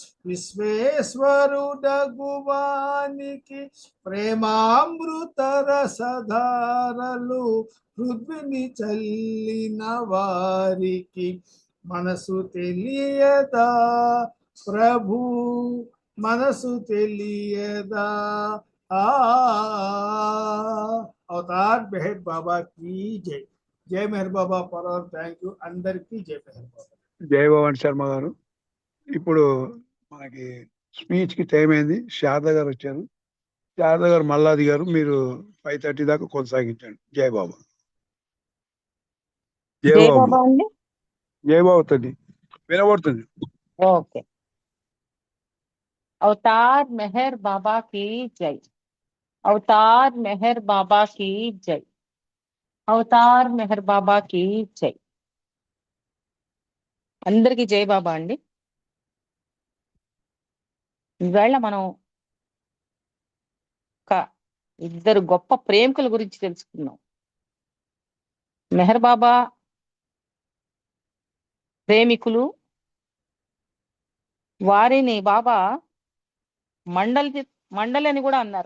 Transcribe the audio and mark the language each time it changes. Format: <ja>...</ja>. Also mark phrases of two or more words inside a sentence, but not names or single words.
<te>విశ్వేశ్వరుడగువానికి ప్రేమామృత రసధారలు పృథ్వీని చల్లిన వారికి మనసు తెలియదా ప్రభు మనసు తెలియదా</te> <hi>अवतार मेहर बाबा की जय</hi> <te>జై మెహర్ బాబా పరవర్</te> <en>thank you</en> <te>అందరికీ జై మెహర్ బాబా జై భవన్ శర్మ గారు. ఇప్పుడు మనకి స్పీచ్ కి టైం అయింది. శారద గారు వచ్చారు. శారద గారు మల్లాది గారు మీరు 5:30 దాకా కొనసాగించండి. జై బాబా. జై జై బాబా. బాబా అండి. జై బాబా తల్లి వినబడుతుంది. ఓకే.</te> <hi>अवतार मेहर बाबा की जय. अवतार मेहर बाबा की जय. अवतार मेहर बाबा की जय.</hi> <te>అందరికీ జై బాబా అండి. ఈవేళ మనం ఒక ఇద్దరు గొప్ప ప్రేమికుల గురించి తెలుసుకున్నాం. మెహర్ బాబా ప్రేమికులు, వారిని బాబా మండలి అని కూడా అన్నారు.</te>